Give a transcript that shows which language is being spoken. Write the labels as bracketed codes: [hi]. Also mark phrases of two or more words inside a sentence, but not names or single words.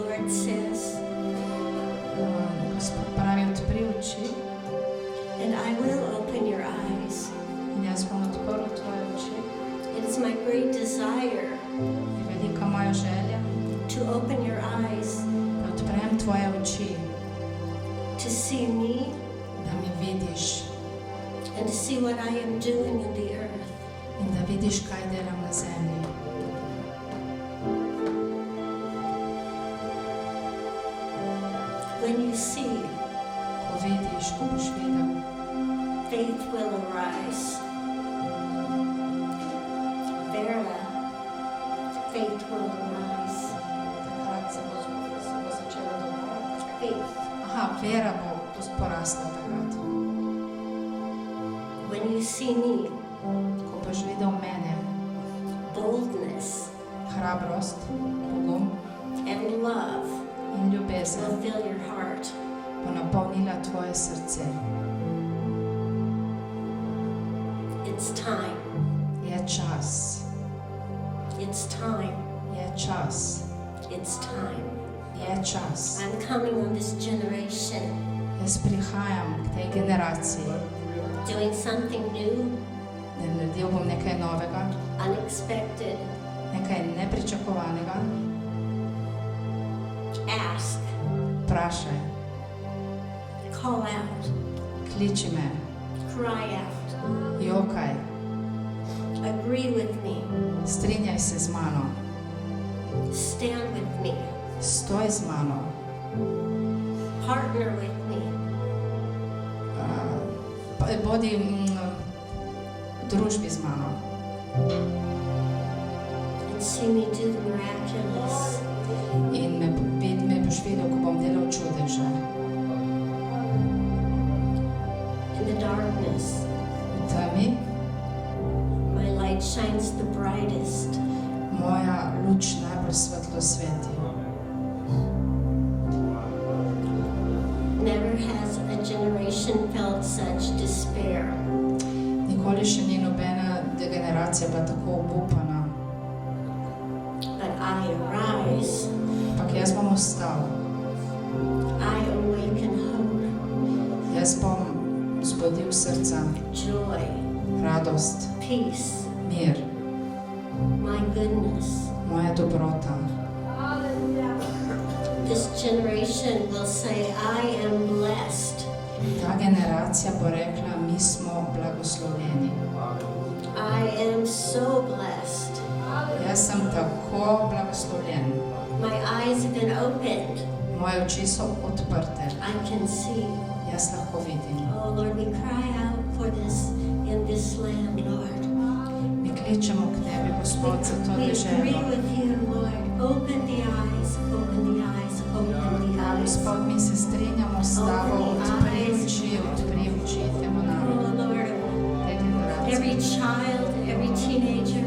[en] says, [sl] Gospod pravi, odpri oči [en] and I will open your eyes. [sl] in jaz bom odprl tvoje oči. [en] It is my great desire [sl] Je velika moja želja, [en] to open your eyes, [sl] da odprem tvoje oči, [en] to see me [sl] da me vidiš [en] and to see what I am doing in the earth. [sl] in da vidiš, kaj delam na zemlji. [en] When you see, [sl] Ko vidiš, ko boš videl, [en] faith will arise. Vera, faith will arise. [sl] takrat se bo začelo dogajati. [en] Faith. [sl] Aha, vera bo porasla takrat. [en] When you see me, [sl] Ko boš videl mene, [en] boldness [sl] hrabrost, pogum [en] and love [sl] in ljubezen [en] will fill your heart. [sl] bo napolnila tvoje srce. [en] It's time. [sl] Je čas, [en] It's time. [sl] je čas, [en] It's time. [sl] je čas. [en] I'm coming on this generation [sl] Jaz prihajam k tej generaciji, [en] doing something new, [sl] da naredil bom nekaj novega, [en] unexpected. [sl] nekaj nepričakovanega. [en] Ask, [sl] Vprašaj, [en] call out, [sl] kliči me, [en] cry out, [sl] jokaj, [en] agree with me, [sl] strinjaj se z mano, [en] stand with me, [sl] stoj z mano, [en] partner with me, [sl] bodi v družbi z mano [en] and see me do the miraculous. [sl] in me boš videl, ko bom delal čudeže. [en] In the darkness, [sl] V temi [en] my light shines the brightest. [sl] moja luč najbolj svetlo sveti. [en] Never has a generation felt such despair. [sl] Nikoli še ni nobena generacija bila tako obupana. [en] But I arise, [sl] Ampak jaz bom ostal, [en] I awaken hope, [sl] jaz bom zbudil srca, [en] joy, [sl] radost, [en] peace, [sl] mir, [en] my goodness. [sl] moja dobrota. [en] This generation will say, I am blessed. [sl] Ta generacija bo rekla, mi smo blagoslovljeni. [en] I am so blessed. [sl] Jaz sem tako blagoslovljen. [en] My eyes have been opened. [sl] Moje oči so odprte. [en] I can see. [sl] Jaz lahko vidim. [en] Oh Lord, we cry out for this in this land, Lord. [sl] Mi kličemo k tebi, Gospod, za to [en] We agree [sl] deželo. [en] with you, Lord. Open the eyes, open the eyes, open the eyes. [sl] Gospod, mi se strinjamo s tabo, odpri oči temu narodu, [en] Oh Lord, [sl] tej generaciji. [en] every child, every teenager,